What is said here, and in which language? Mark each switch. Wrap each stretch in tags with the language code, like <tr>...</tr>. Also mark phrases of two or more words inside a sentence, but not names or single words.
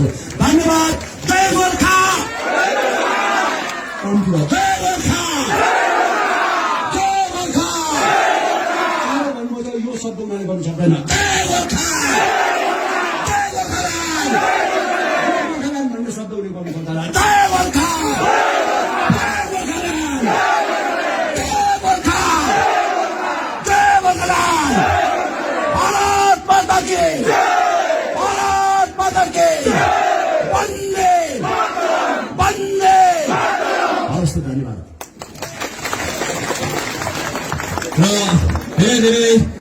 <ne>धन्यवाद। जय गोर्खा। जय गोर्खा। यो शब्द मैले गर्नु सक्दैन। जय गोर्खा। जय गोर्खाल्यान्ड भन्ने शब्द उनी गर्नु सक्दैन।</ne> <hi>जय गोर्खा। भारत माता की वंदे वंदे।</hi> <ne>हवस् त, धन्यवाद। र धेरै धेरै</ne>